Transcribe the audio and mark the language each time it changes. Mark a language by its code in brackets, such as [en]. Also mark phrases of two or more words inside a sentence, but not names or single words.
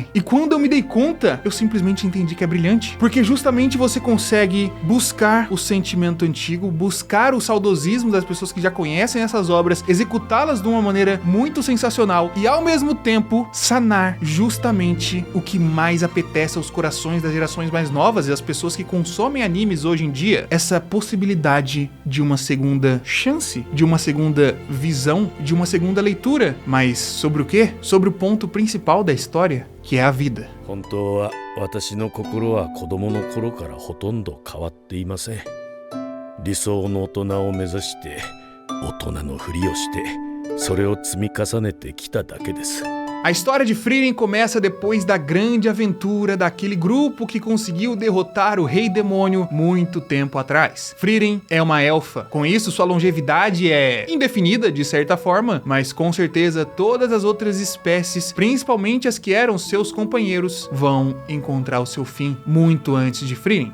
[pt] E quando eu me dei conta, eu simplesmente entendi que é brilhante, porque justamente você consegue buscar o sentimento antigo, buscar o saudosismo das pessoas que já conhecem essas obras, executá-las de uma maneira muito sensacional e ao mesmo tempo sanar justamente o que mais apetece aos corações das gerações mais novas e das pessoas que consomem animes hoje em dia, essa possibilidade de uma segunda chance, de uma segunda visão, de uma segunda leitura. Mas sobre o quê? Sobre o ponto principal da história, que é a vida. [ja] 本当は私の心は子供の頃からほとんど変わっていません。理想の大人を目指して大人のふりをしてそれを積み重ねてきただけです。 [pt] A história de Frieren começa depois da grande aventura daquele grupo que conseguiu derrotar o Rei Demônio muito tempo atrás. Frieren é uma elfa, com isso sua longevidade é indefinida de certa forma, mas com certeza todas as outras espécies, principalmente as que eram seus companheiros, vão encontrar o seu fim muito antes de Frieren.